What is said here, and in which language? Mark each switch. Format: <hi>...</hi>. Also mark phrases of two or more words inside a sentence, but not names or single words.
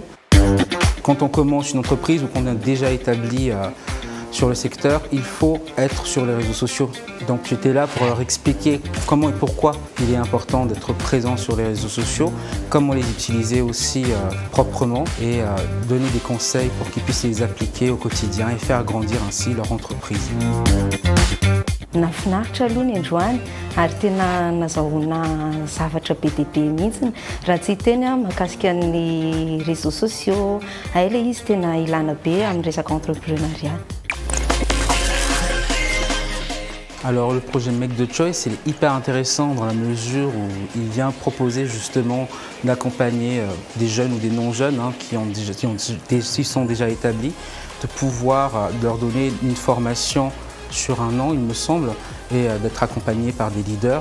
<fr>Quand on commence une entreprise ou qu'on est déjà établi sur le secteur, il faut être sur les réseaux sociaux. Donc j'étais là pour leur expliquer comment et pourquoi il est important d'être présent sur les réseaux sociaux, comment les utiliser aussi proprement et donner des conseils pour qu'ils puissent les appliquer au quotidien et faire grandir ainsi leur entreprise.</fr> <mg>Nafinaritra aloha ny androany ary tena nazahoana zavatra be dia be mihitsy raha tsy teny mahakasika ny</mg> <fr>réseaux sociaux</fr> <mg>aela izy tena ilana be amin'ny resaka entrepreneuriat.</mg> <fr>Alors le projet Make the Choice il est hyper intéressant dans la mesure où il vient proposer justement d'accompagner des jeunes ou des non-jeunes qui sont déjà établis, de pouvoir leur donner une formation sur un an, il me semble, et d'être accompagné par des leaders.</fr>